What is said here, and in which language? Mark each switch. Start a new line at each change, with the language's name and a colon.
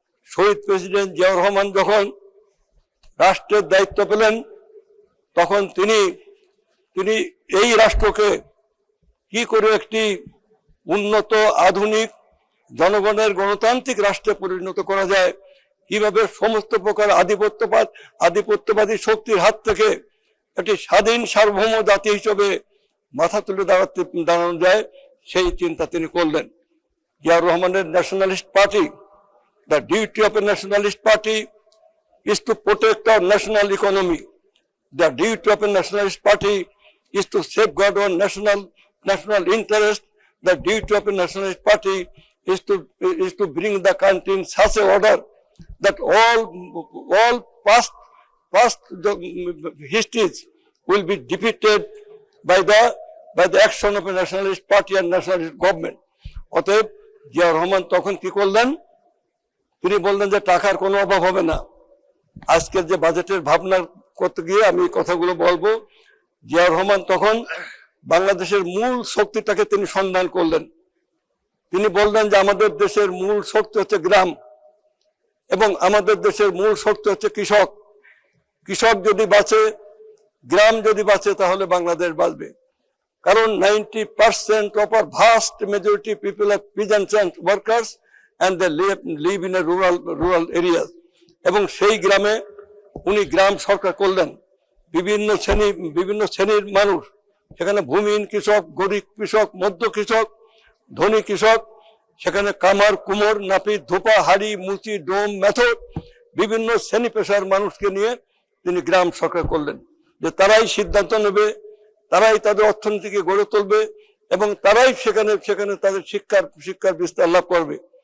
Bangla: শহীদ president Ziaur Rahman যখন রাষ্ট্রের দায়িত্ব পেলেন, তখন তিনি এই রাষ্ট্রকে কি করে একটি উন্নত, আধুনিক, জনগণের গণতান্ত্রিক রাষ্ট্রে পরিণত করা যায়, কিভাবে সমস্ত প্রকার আধিপত্যবাদী শক্তির হাত থেকে একটি স্বাধীন সার্বভৌম জাতি হিসেবে মাথা তুলে দাঁড়ানো যায়, সেই চিন্তা তিনি করলেন। জিয়াউর রহমানের nationalist party,
English: the duty of a nationalist party is to protect our national economy. The duty of a nationalist party is to safeguard our national interest. The duty of a nationalist party is to bring the country in such a order that all past histories will be defeated by the action of a nationalist party and nationalist government.
Bangla: অতএব জিয়াউর রহমান তখন কি করলেন? তিনি বললেন যে টাকার কোনো অভাব হবে না। আজকের যে বাজেটের ভাবনা করতে গিয়ে আমি কথাগুলো বলবো। জিয়াউর রহমান তখন বাংলাদেশের মূল শক্তিটাকে তিনি সন্ধান করলেন। তিনি বললেন যে আমাদের দেশের মূল শক্তি হচ্ছে গ্রাম, এবং আমাদের দেশের মূল শক্তি হচ্ছে কৃষক। কৃষক যদি বাঁচে, গ্রাম যদি বাঁচে, তাহলে বাংলাদেশ বাঁচবে।
English: কারণ 90% of our vast majority people are peasant workers and they live in a rural areas.
Bangla: এবং সেই গ্রামে উনি গ্রাম সরকার করলেন। বিভিন্ন শ্রেণীর মানুষ, সেখানে ভূমিহীন কৃষক, গরিব কৃষক, মধ্য কৃষক, ধনী কৃষক, সেখানে কামার, কুমোর, নাপিত, ধোপা, হাড়ি, মুচি, ডোম, মেথর, বিভিন্ন শ্রেণী পেশার মানুষকে নিয়ে তিনি গ্রাম সরকার করলেন, যে তারাই সিদ্ধান্ত নেবে, তারাই তাদের অর্থনীতিকে গড়ে তুলবে এবং তারাই সেখানে তাদের শিক্ষার বিস্তার লাভ করবে।